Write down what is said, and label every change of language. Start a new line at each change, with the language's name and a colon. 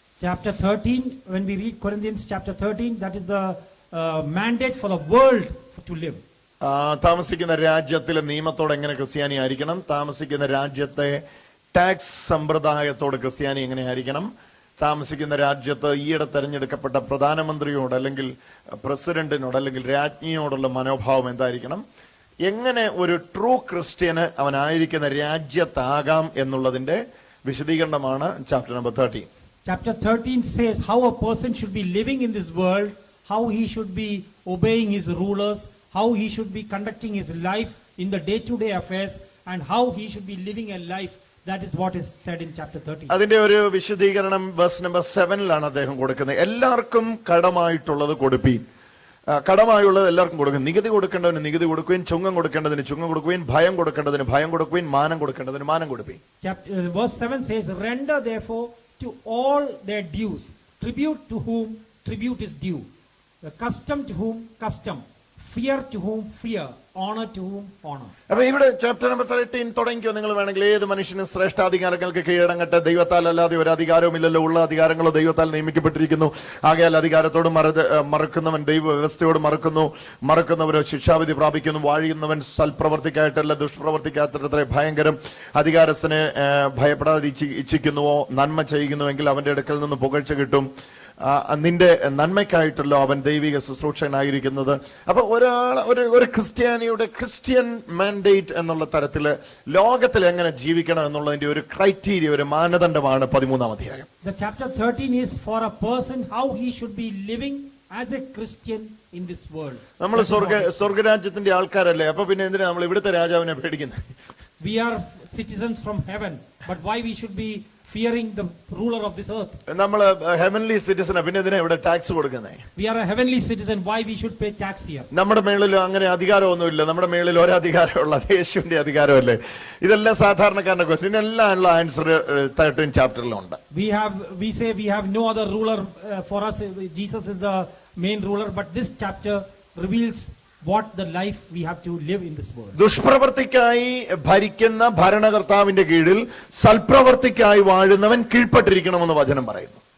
English: Chapter 13, when we read Corinthians chapter 13, that is the mandate for the world to live.
Malayalam: താമസിക്കുന്ന രാജ്യത്തിലെ നിയമത്തോട് എങ്ങനെ ക്രിസ്ത്യാനി ആയിരിക്കണം, താമസിക്കുന്ന രാജ്യത്തെ ടാക്സ് സമ്പ്രദായത്തോട് ക്രിസ്ത്യാനി എങ്ങനെ ആയിരിക്കണം, താമസിക്കുന്ന രാജ്യത്ത് ഈയിടെ തെരഞ്ഞെടുക്കപ്പെട്ട പ്രധാനമന്ത്രിയോട് അല്ലെങ്കിൽ പ്രസിഡന്റിനോട് അല്ലെങ്കിൽ രാജ്ഞിയോടുള്ള മനോഭാവം എന്തായിരിക്കണം, എങ്ങനെ ഒരു ട്രൂ ക്രിസ്ത്യന് അവനായിരിക്കുന്ന രാജ്യത്താകാം എന്നുള്ളതിന്റെ വിശദീകരണമാണ് chapter number 13.
English: Chapter 13 says how a person should be living in this world, how he should be obeying his rulers, how he should be conducting his life in the day-to-day affairs, and how he should be living a life. That is what is said in chapter 13.
Malayalam: അതിന്റെ ഒരു വിശദീകരണം verse number 7-ലാണ് അദ്ദേഹം കൊടുക്കുന്നത്. എല്ലാവർക്കും കടമായിട്ടുള്ളത് കൊടുപ്പീൻ. കടമായുള്ളത് എല്ലാവർക്കും കൊടുക്കും. നികുതി കൊടുക്കേണ്ടതിന് നികുതി കൊടുക്കുകയും, ചുങ്കം കൊടുക്കേണ്ടതിന് ചുങ്കം കൊടുക്കുകയും, ഭയം കൊടുക്കേണ്ടതിന് ഭയം കൊടുക്കുകയും, മാനം കൊടുക്കേണ്ടതിന് മാനം കൊടുക്കുകയും.
English: Verse 7 says, render therefore to all their dues, tribute to whom tribute is due, custom to whom custom, fear to whom fear, honor to whom honor.
Malayalam: അപ്പൊ ഇവിടെ ചാപ്റ്റർ നമ്പർ 13 തുടങ്ങിക്കോ. നിങ്ങൾ വേണമെങ്കിൽ ഏത് മനുഷ്യനും ശ്രേഷ്ഠാധികാരങ്ങൾക്ക് കീഴടങ്ങട്ടെ, ദൈവത്താൽ അല്ലാതെ ഒരു അധികാരവും ഇല്ലല്ലോ, ഉള്ള അധികാരങ്ങളോ ദൈവത്താൽ നിയമിക്കപ്പെട്ടിരിക്കുന്നു. ആകയാൽ അധികാരത്തോട് മറക്കുന്നവൻ ദൈവ വ്യവസ്ഥയോട് മറക്കുന്നവരോ ശിക്ഷാവിധി പ്രാപിക്കുന്നു. വാഴിയുന്നവൻ സൽപ്രവർത്തിക്കായിട്ടല്ല ദുഷ്പ്രവർത്തിക്കാത്തത്രേ ഭയങ്കരം. അധികാരസ്ഥനെ ഭയപ്പെടാതെ ഇച്ഛിക്കുന്നുവോ നന്മ ചെയ്യുന്നുവെങ്കിൽ അവന്റെ അടുക്കൽ നിന്ന് പുകഴ്ച കിട്ടും. നിന്റെ നന്മയ്ക്കായിട്ടല്ലോ അവൻ ദൈവിക ശുശ്രൂഷകനായിരിക്കുന്നത്. അപ്പൊ ഒരു ക്രിസ്ത്യാനിയുടെ ക്രിസ്ത്യൻ മാൻഡേറ്റ് എന്നുള്ള തരത്തില് ലോകത്തിൽ എങ്ങനെ ജീവിക്കണം എന്നുള്ളതിന്റെ ഒരു ക്രൈറ്റീരിയ, ഒരു മാനദണ്ഡമാണ് 13-ാം അധ്യായം.
English: The chapter 13 is for a person how he should be living as a Christian in this world.
Malayalam: നമ്മൾ സ്വർഗരാജ്യത്തിന്റെ ആൾക്കാരല്ലേ, അപ്പൊ പിന്നെ എന്തിനാ നമ്മൾ ഇവിടുത്തെ രാജാവിനെ പേടിക്കുന്നത്?
English: We are citizens from heaven, but why we should be fearing the ruler of this earth?
Malayalam: നമ്മൾ ഹെവൻലി സിറ്റിസൺ, പിന്നെ എന്തിനാ ഇവിടെ ടാക്സ് കൊടുക്കുന്നത്?
English: We are a heavenly citizen, why we should pay tax here?
Malayalam: നമ്മുടെ മേളിൽ അങ്ങനെ അധികാരമൊന്നുമില്ല. നമ്മുടെ മേളിൽ ഒരു അധികാരമുള്ള യേശുവിന്റെ അധികാരമല്ലേ. ഇതെല്ലാം സാധാരണക്കാരന്റെ ക്വസ്റ്റ്യൻ, എല്ലാം answer 13 ചാപ്റ്ററിലുണ്ട്.
English: We say we have no other ruler for us. Jesus is the main ruler, but this chapter reveals what the life we have to live in this world.
Malayalam: ദുഷ്പ്രവൃത്തിക്കായി ഭരിക്കുന്ന ഭരണകർത്താവിന്റെ കീഴിൽ സൽപ്രവൃത്തിക്കായി വാഴുന്നവൻ കീഴ്പ്പെട്ടിരിക്കണമെന്ന് വചനം പറയുന്നു.